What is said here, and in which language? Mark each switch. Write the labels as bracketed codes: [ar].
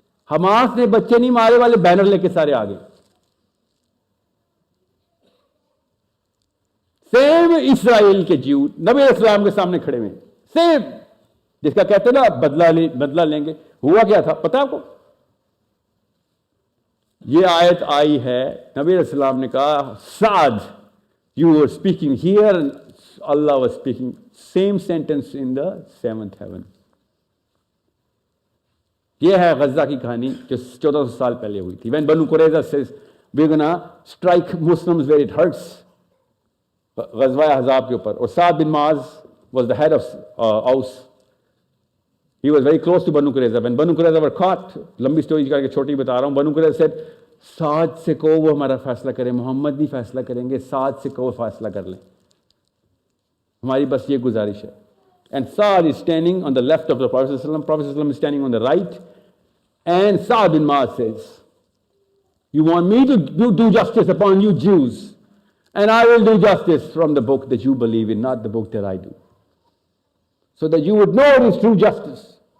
[hi] Hamas ने बच्चे नहीं मारे वाले बैनर लेके सारे आ गए। सेम इस्राएल के ज्यू नबी इस्लाम के सामने खड़े हुए, सेम, जिसका कहते ना बदला लेंगे। हुआ क्या था पता है आपको? ये आयत आई है, नबी अलैहिस्सलाम ने कहा, साद, [en] you were speaking here and Allah was speaking same sentence in the 7th heaven. [hi] ये है गज़ा की कहानी जो 1400 साल पहले हुई थी. [en] When Banu Qurayza says we're gonna strike Muslims where it hurts, [hi] ग़ज़वा अहज़ाब के ऊपर, [en] और Sa'd bin Ma'az was the head of Aus. He was very close to Banu Qurayza. When Banu Qurayza were caught, [hi] लंबी स्टोरी करके छोटी बता रहा हूँ, Banu Qurayza said, साद से कहो वो हमारा फैसला करे, मोहम्मद नहीं फैसला करेंगे, साद से कहो फैसला कर लें, हमारी बस ये गुजारिश है. [en] And Sa'd is standing on the left of the Prophet ﷺ. Prophet ﷺ is standing on the right. And Sa'd bin Ma'az says, you want me to do justice upon you Jews, and I will do justice from the book that you believe in, not the book that I do, so that you would know it is true justice.